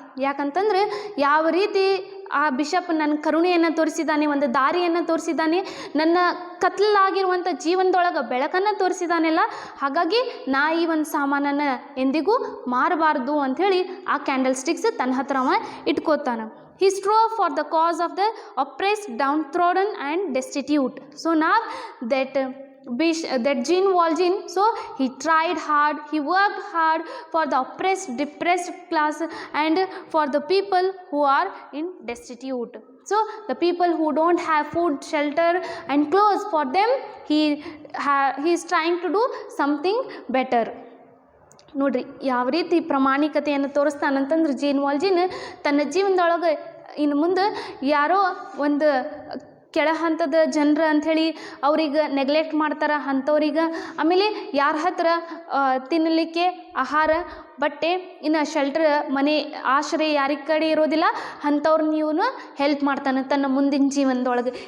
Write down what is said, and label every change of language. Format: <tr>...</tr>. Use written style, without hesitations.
<kn>ಯಾಕಂತಂದ್ರೆ ಯಾವ ರೀತಿ ಆ ಬಿಷಪ್ ನನ್ನ ಕರುಣೆಯನ್ನು ತೋರಿಸಿದ್ದಾನೆ, ಒಂದು ದಾರಿಯನ್ನು ತೋರಿಸಿದ್ದಾನೆ, ನನ್ನ ಕತ್ಲಾಗಿರುವಂಥ ಜೀವನದೊಳಗೆ ಬೆಳಕನ್ನು ತೋರಿಸಿದ್ದಾನೆಲ್ಲ, ಹಾಗಾಗಿ ನಾ ಈ ಒಂದು ಸಾಮಾನನ್ನು ಎಂದಿಗೂ ಮಾರಬಾರ್ದು ಅಂಥೇಳಿ ಆ ಕ್ಯಾಂಡಲ್ ಸ್ಟಿಕ್ಸ್ ತನ್ನ ಹತ್ರ ಅವ ಇಟ್ಕೋತಾನೆ.</kn> <en>He strove for the cause of the oppressed, downtrodden and destitute. So now that Jean Valjean, so he tried hard, he worked hard for the oppressed, depressed class and for the people who are in destitute. So the people who don't have food, shelter and clothes, for them he is trying to do something better.</en> <kn>ನೋಡ್ರಿ, ಯಾವ ರೀತಿ ಪ್ರಾಮಾಣಿಕತೆಯನ್ನು ತೋರಿಸ್ತಾನಂತಂದ್ರೆ gene ವಾಲ್ಜಿನ್ ತನ್ನ ಜೀವನದೊಳಗೆ ಇನ್ನು ಮುಂದೆ ಯಾರೋ ಒಂದು ಕೆಳ ಹಂತದ ಜನರು ಅಂಥೇಳಿ ಅವ್ರಿಗೆ ನೆಗ್ಲೆಕ್ಟ್ ಮಾಡ್ತಾರೆ ಅಂಥವ್ರಿಗೆ, ಆಮೇಲೆ ಯಾರ ಹತ್ರ ತಿನ್ನಲಿಕ್ಕೆ ಆಹಾರ, ಬಟ್ಟೆ, ಇನ್ನು ಶೆಲ್ಟರ್, ಮನೆ, ಆಶ್ರಯ ಯಾರಿಗೆ ಕಡೆ ಇರೋದಿಲ್ಲ ಅಂಥವ್ರನ್ನ ಇವನು ಹೆಲ್ಪ್ ಮಾಡ್ತಾನೆ ತನ್ನ ಮುಂದಿನ ಜೀವನದೊಳಗೆ.</kn>